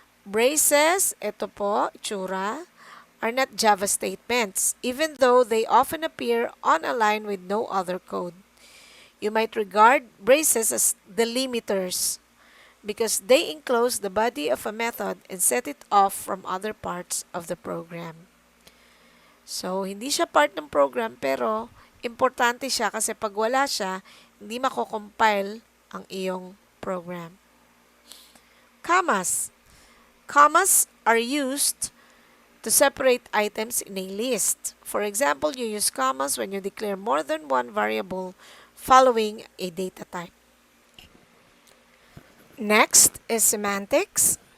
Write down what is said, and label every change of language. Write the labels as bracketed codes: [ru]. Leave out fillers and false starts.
[en] Braces, [tl] ito po, itsura, [en] are not Java statements, even though they often appear on a line with no other code. You might regard braces as delimiters because they enclose the body of a method and set it off from other parts of the program. [tl] So, hindi siya part ng program pero importante siya kasi pag wala siya, hindi mako-compile ang iyong program. [en] Commas. Commas are used to separate items in a list. For example, you use commas when you declare more than one variable following a data type. Next is semantics.